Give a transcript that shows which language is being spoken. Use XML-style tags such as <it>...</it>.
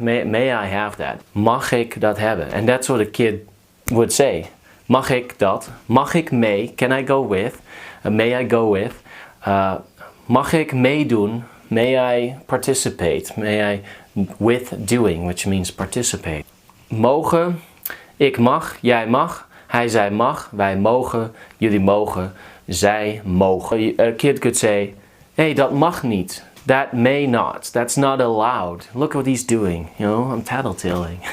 <en>May I have that? Mag ik dat hebben? And that's what a kid would say. Mag ik dat? Mag ik mee? Can I go with? May I go with?</en> <nl>Mag ik meedoen? May I participate?</nl> <en>May I with doing, which means participate.</en> <nl>Mogen. Ik mag, jij mag, hij, zij mag, wij mogen, jullie mogen, zij mogen.</nl> <en>A kid could say, hey, dat mag niet. That may not. That's not allowed. Look what he's doing. You know, I'm tattletaling.</en>